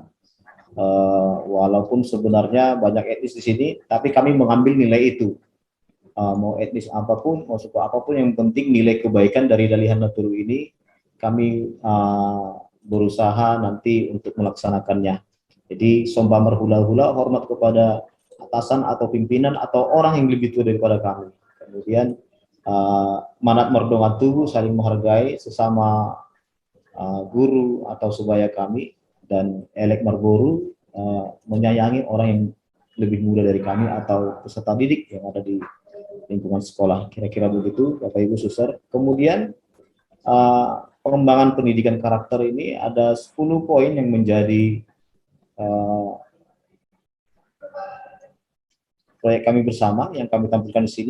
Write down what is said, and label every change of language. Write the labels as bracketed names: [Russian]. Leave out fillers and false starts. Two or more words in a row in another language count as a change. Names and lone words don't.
[Indonesian] Walaupun sebenarnya banyak etnis di sini, tapi kami mengambil nilai itu. Mau etnis apapun, mau suku apapun, yang penting nilai kebaikan dari Dalihan Naturu ini kami berusaha nanti untuk melaksanakannya. [Batak Toba] Jadi somba merhula-hula, [Indonesian] hormat kepada atasan atau pimpinan atau orang yang lebih tua daripada kami. Kemudian [Batak Toba] manat merdongan tubuh, [Indonesian] saling menghargai sesama guru atau sebaya kami, dan [Batak Toba] elek marboru, [Indonesian] menyayangi orang yang lebih muda dari kami atau peserta didik yang ada di lingkungan sekolah. Kira-kira begitu, Bapak Ibu Suster. Kemudian pengembangan pendidikan karakter ini ada 10 poin yang menjadi proyek kami bersama yang kami tampilkan di sini.